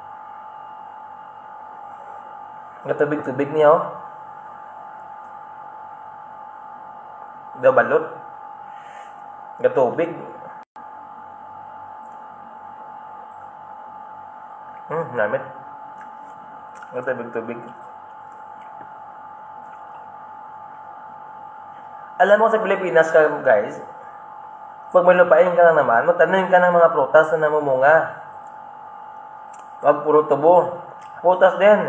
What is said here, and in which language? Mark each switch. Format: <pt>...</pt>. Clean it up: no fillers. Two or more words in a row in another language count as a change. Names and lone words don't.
<hil>Gatubig-tubig niya, oh. Balot. Gatubig. Namit. Gatubig-tubig.</hil> <tl>Alam mo sa Pilipinas ka, guys, pag may lupain ka lang naman, magtanim ka ng mga prutas na namumunga. Wag puro tubo. Prutas din.</tl>